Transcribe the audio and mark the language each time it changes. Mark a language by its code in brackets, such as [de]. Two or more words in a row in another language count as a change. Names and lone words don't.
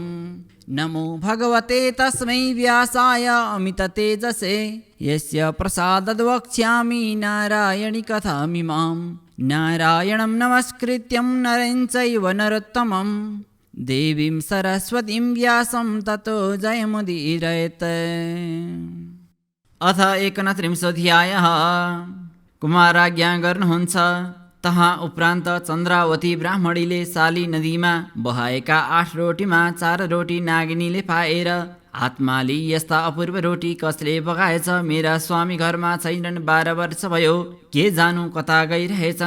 [sa] नमो भगवते तस्मै व्यासाय अमिततेजसे यस्य प्रसादाद् वक्ष्यामि नारायणी कथामिमाम्। नारायणं नमस्कृत्यं नरं चैव नरोत्तमं देवीं सरस्वतीं व्यासं ततो जयमुदीरयेत्। [ne] अथ 29 कुमाराज्ञा गर्नुहुन्छ। तहाँ उपरान्त चन्द्रावती ब्राह्मणीले साली नदीमा बहाएका 8 रोटीमा 4 रोटी नागिनीले पाएर हातमा लिई यस्ता अपूर्व रोटी कसले पकाएछ? मेरा स्वामी घरमा छैनन्, 12 वर्ष भयो, के जानु कता गइरहेछन्?